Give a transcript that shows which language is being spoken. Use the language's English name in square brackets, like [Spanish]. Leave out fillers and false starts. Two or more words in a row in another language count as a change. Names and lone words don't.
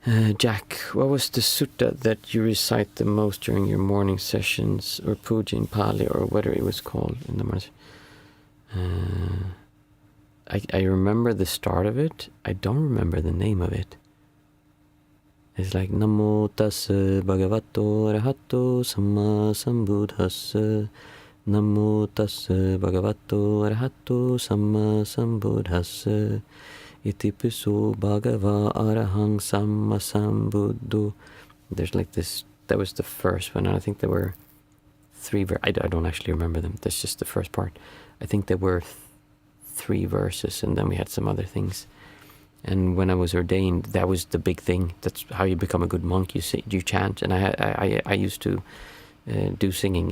[English] Jack, what was the sutta that you recite the most during your morning sessions, or puja in Pali, or whatever it was called in the morning? I remember the start of it. I don't remember the name of it. It's like [Pali] Namo tassa bhagavato arahato samma sambuddhassa. Namo tassa bhagavato arahato samma sambuddhassa. Iti piso bhagava arahang samma sambuddho. [English] There's like this, that was the first one, and I think there were three, I don't actually remember them, that's just the first part. I think there were three verses, and then we had some other things. And when I was ordained, that was the big thing. That's how you become a good monk. You chant, and I used to do singing.